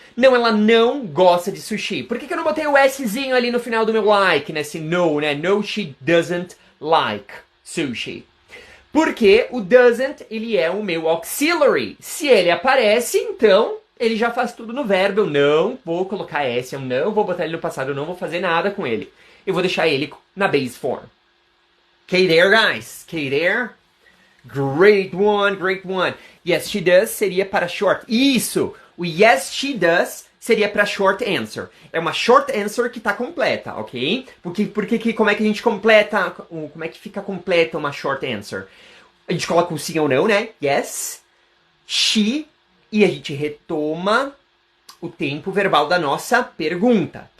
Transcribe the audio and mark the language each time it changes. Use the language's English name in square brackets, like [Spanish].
[Portuguese] Não, ela não gosta de sushi. Por que eu não botei o Szinho ali no final do meu like, nesse no, né? [English] No, she doesn't like sushi. [Portuguese] Porque o doesn't, ele é o meu auxiliary. Se ele aparece, então, ele já faz tudo no verbo. Eu não vou colocar S, eu não vou botar ele no passado, eu não vou fazer nada com ele. Eu vou deixar ele na base form. [English] Okay there, guys? Okay there? Great one, great one. Yes, she does [Portuguese] seria para short. Isso! O [English] yes, she does [Portuguese] seria para short answer. É uma short answer que está completa, ok? Como é que a gente completa, como é que fica completa uma short answer? A gente coloca um sim ou não, né? Yes, she, e a gente retoma o tempo verbal da nossa pergunta.